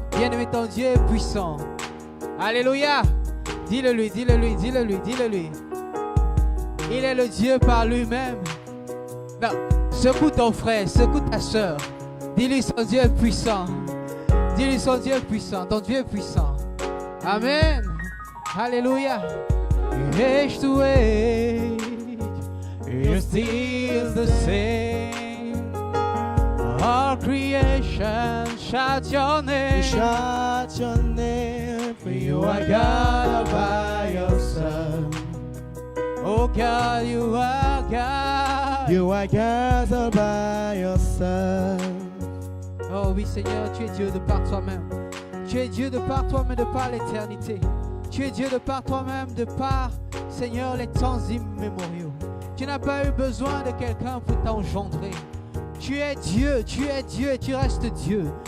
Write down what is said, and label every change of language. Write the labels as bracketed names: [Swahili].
[French] Bien-aimé, ton Dieu est puissant. Alléluia. Dis-le lui, dis-le lui, dis-le lui, dis-le lui. Il est le Dieu par lui-même. Non, secoue ton frère, secoue ta soeur. Dis-lui son Dieu est puissant. Dis-lui son Dieu est puissant, ton Dieu est puissant. Amen. Alléluia. [English] Age to age, you're still the same. All creation shout your name. Shout your name, for you are God all by yourself. Oh God, you are God. You are God all by yourself. [French] Oh oui Seigneur, tu es Dieu de par toi-même. Tu es Dieu de par toi-même, de par l'éternité. Tu es Dieu de par toi-même, de par, Seigneur, les temps immémoriaux. Tu n'as pas eu besoin de quelqu'un pour t'engendrer. Tu es Dieu et tu restes Dieu.